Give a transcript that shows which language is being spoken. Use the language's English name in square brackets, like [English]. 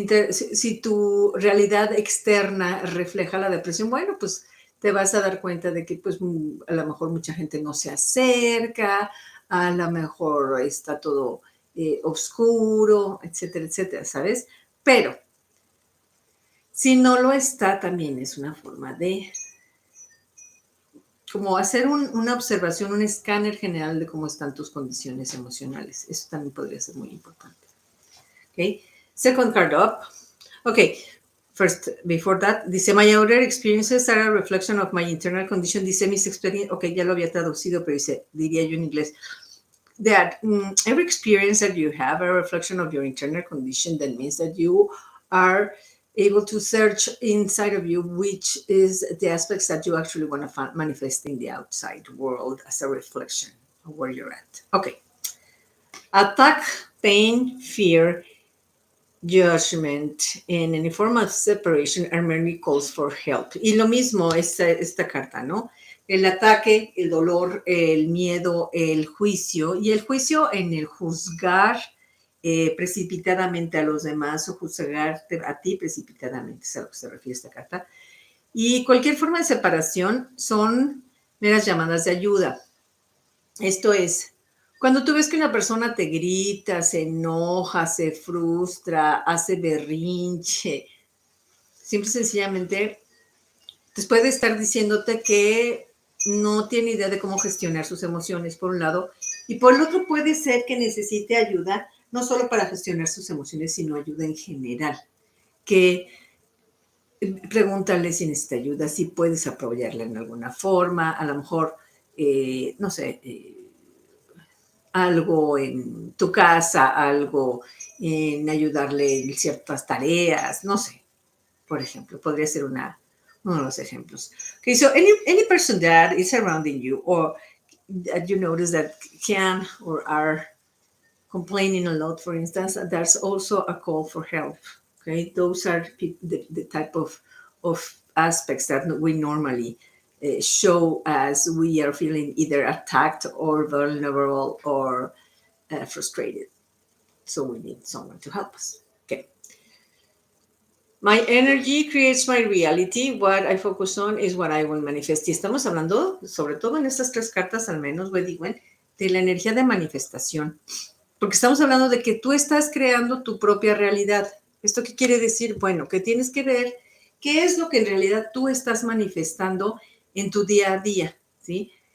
[Spanish] Si tu realidad externa refleja la depresión, bueno, pues te vas a dar cuenta de que pues a lo mejor mucha gente no se acerca, a lo mejor está todo oscuro, etcétera, etcétera, ¿sabes? Pero si no lo está, también es una forma de como hacer una observación, un escáner general de cómo están tus condiciones emocionales. Eso también podría ser muy importante. [English] Okay. Second card up. Okay. First, before that, [Spanish] dice, [English] my outer experiences are a reflection of my internal condition. [Spanish] Dice, mis experiencias, ok, ya lo había traducido, pero dice, diría yo en inglés, [English] that every experience that you have a reflection of your internal condition. That means that you are able to search inside of you, which is the aspects that you actually want to manifest in the outside world as a reflection of where you're at. Okay. Attack, pain, fear, judgment, and any form of separation are merely calls for help. [Spanish] Y lo mismo esta carta, ¿no? El ataque, el dolor, el miedo, el juicio, y el juicio en el juzgar precipitadamente a los demás o juzgarte a ti precipitadamente, es a lo que se refiere esta carta. Y cualquier forma de separación son meras llamadas de ayuda. Esto es, cuando tú ves que una persona te grita, se enoja, se frustra, hace berrinche, simple y sencillamente, pues puede estar diciéndote que no tiene idea de cómo gestionar sus emociones, por un lado, y por el otro puede ser que necesite ayuda, no solo para gestionar sus emociones, sino ayuda en general. Que pregúntale si necesita ayuda, si puedes apoyarla en alguna forma, a lo mejor, no sé, algo en tu casa, algo en ayudarle en ciertas tareas, no sé, por ejemplo, podría ser uno de los ejemplos. [English] Okay, so any person that is surrounding you or that you notice that can or are complaining a lot, for instance, there's also a call for help. Okay, those are the type of aspects that we normally show as we are feeling either attacked or vulnerable or frustrated. So we need someone to help us. Okay. My energy creates my reality. What I focus on is what I will manifest. [Spanish] Y estamos hablando, sobre todo en estas 3 cartas, al menos, Weddigwen, de la energía de manifestación. Porque estamos hablando de que tú estás creando tu propia realidad. ¿Esto qué quiere decir? Bueno, que tienes que ver qué es lo que en realidad tú estás manifestando en tu día a día, ¿sí?